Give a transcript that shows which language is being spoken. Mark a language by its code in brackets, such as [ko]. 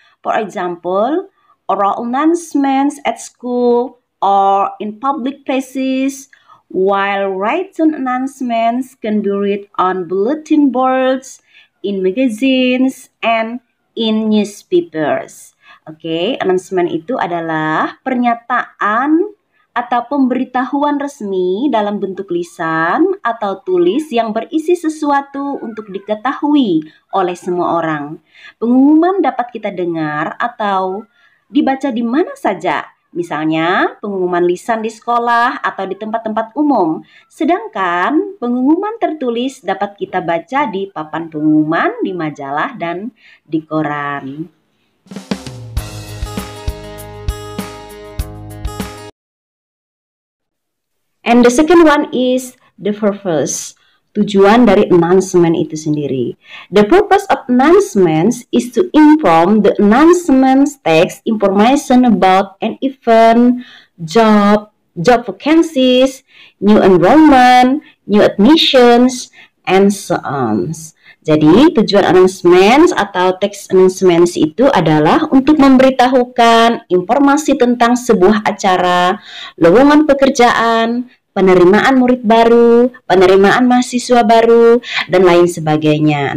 [en] For example, oral announcements at school or in public places, while written announcements can be read on bulletin boards, in magazines, and in newspapers. [id] Oke, announcement itu adalah pernyataan atau pemberitahuan resmi dalam bentuk lisan atau tulis yang berisi sesuatu untuk diketahui oleh semua orang. Pengumuman dapat kita dengar atau dibaca di mana saja, misalnya pengumuman lisan di sekolah atau di tempat-tempat umum. Sedangkan pengumuman tertulis dapat kita baca di papan pengumuman, di majalah, dan di koran. [en] And the second one is the purpose. [id] Tujuan dari announcement itu sendiri. [en] The purpose of announcements is to inform. The announcements text information about an event, job vacancies, new enrollment, new admissions, and so on. [id] Jadi tujuan announcements atau text announcements itu adalah untuk memberitahukan informasi tentang sebuah acara, lowongan pekerjaan, penerimaan murid baru, penerimaan mahasiswa baru, dan lain sebagainya.